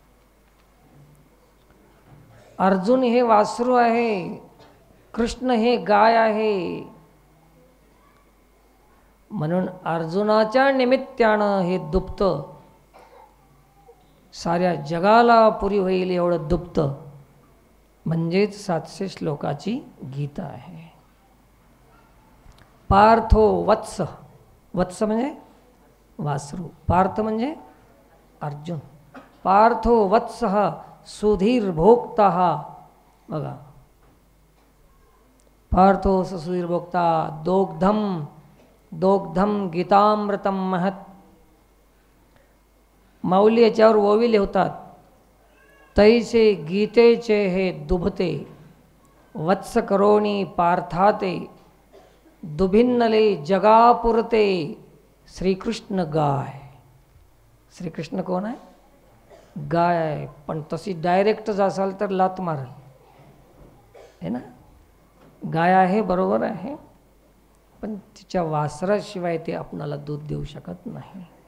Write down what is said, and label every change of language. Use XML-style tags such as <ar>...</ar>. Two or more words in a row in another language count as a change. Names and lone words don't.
<mr>अर्जुन हे वासरू आहे, कृष्ण हे गाय आहे. म्हणून अर्जुनाच्या निमित्तानं हे दुप्त साऱ्या जगाला पुरी होईल एवढं दुप्त म्हणजेच 700 श्लोकाची गीता आहे.</mr> <sa>पार्थो वत्स,</sa> <mr>वत्स म्हणजे वासरू, पार्थ म्हणजे अर्जुन.</mr> <sa>पार्थो वत्स सुधीर भोक्ता. बघा, पार्थो सुधीर भोक्ता. दोग्धम दोग्धम गीतामृतम महत्.</sa> <mr>माऊली याच्यावर ओवी लिहतात, तैसे गीतेचे हे दुभते, वत्स करोणी पार्थाते, दुभिन्नले जगापुरते, श्रीकृष्ण गाय. श्रीकृष्ण कोण आहे? गाय आहे. पण तशी डायरेक्ट जासाल तर लात मारल,</mr> <hi>है ना.</hi> <mr>गाय आहे, बरोबर आहे, पण तिच्या वासराशिवाय ते आपणाला दूध देऊ शकत नाही.</mr>